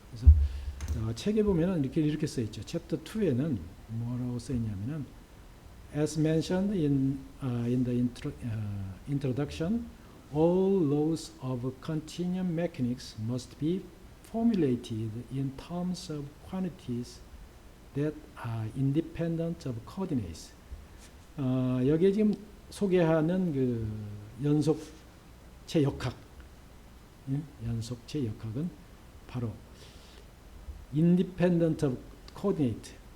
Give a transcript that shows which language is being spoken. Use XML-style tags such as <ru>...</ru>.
<ko>그래서 책에 보면은 이렇게 써 있죠. 챕터 2에는 뭐라고 써 있냐면은</ko> <en>as mentioned in the introduction, all laws of continuum mechanics must be formulated in terms of quantities that are independent of coordinates.</en> <ko>여기에 지금 소개하는 그 연속체 역학, 연속체 역학은 바로</ko> <en>independent of coordinate,</en>